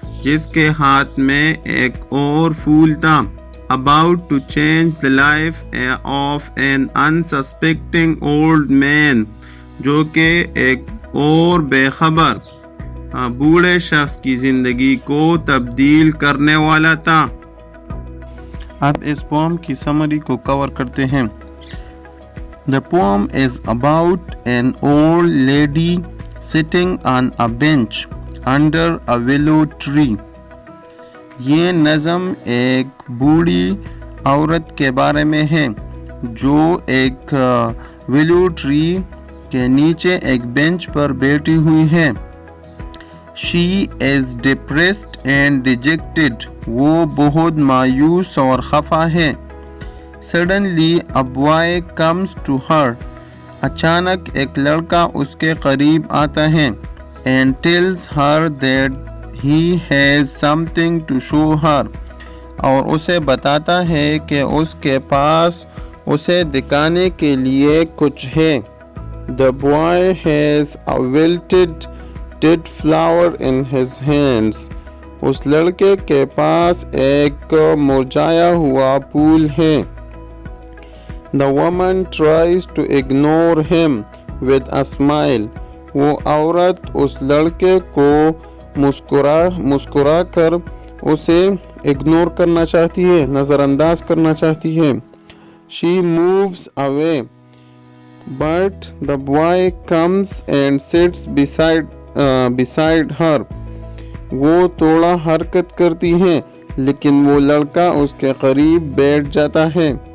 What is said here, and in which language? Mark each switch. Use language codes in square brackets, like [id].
[ur] جس کے ہاتھ میں ایک اور پھول تھا. [en] About to change the life of an unsuspecting old man. [ur] جو کہ ایک اور بے خبر بوڑھے شخص کی زندگی کو تبدیل کرنے والا تھا. اب اس پوم کی سمری کو کور کرتے ہیں. [en] The poem is about an old lady sitting on a bench under a willow tree. [ur] یہ نظم ایک بوڑھی عورت کے بارے میں ہے جو ایک willow tree کے نیچے ایک بینچ پر بیٹھی ہوئی ہے. [en] She is depressed and dejected. [ur] وہ بہت مایوس اور خفا ہے. [en] Suddenly a boy comes to her. [ur] اچانک ایک لڑکا اس کے قریب آتا ہے. [en] And tells her that he has something to show her. [ur] اور اسے بتاتا ہے کہ اس کے پاس اسے دکھانے کے لیے کچھ ہے. [en] The boy has a wilted dead flower in his hands. [ur] اس لڑکے کے پاس ایک مرجھایا ہوا پھول ہے. [en] The woman tries to ignore him with a smile. [ur] وہ عورت اس لڑکے کو مسکرا کر اسے اگنور کرنا چاہتی ہے، نظر انداز کرنا چاہتی ہے. [en] She moves away. But the boy comes and sits beside her. [ur] وہ تھوڑا حرکت کرتی ہے لیکن وہ لڑکا اس کے قریب بیٹھ جاتا ہے.